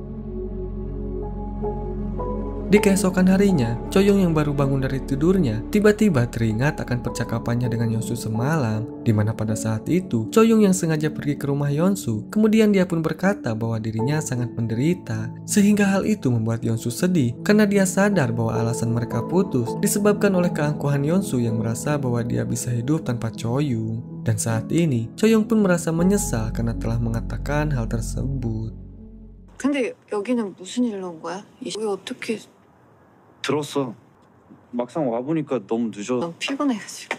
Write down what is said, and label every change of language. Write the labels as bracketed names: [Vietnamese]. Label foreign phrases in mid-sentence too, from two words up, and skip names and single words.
[Indonesian] Di keesokan harinya, Choyung yang baru bangun dari tidurnya tiba-tiba teringat akan percakapannya dengan Yeonsu semalam, di mana pada saat itu Choyung yang sengaja pergi ke rumah Yeonsu, kemudian dia pun berkata bahwa dirinya sangat menderita, sehingga hal itu membuat Yeonsu sedih karena dia sadar bahwa alasan mereka putus disebabkan oleh keangkuhan Yeonsu yang merasa bahwa dia bisa hidup tanpa Choyung. Dan saat ini Choyung pun merasa menyesal karena telah mengatakan hal tersebut. [Korean] 근데 여기는 무슨 일로 온 거야? 여기 어떻게? 들었어. 막상 와보니까 너무 늦어. 너무 피곤해가지고.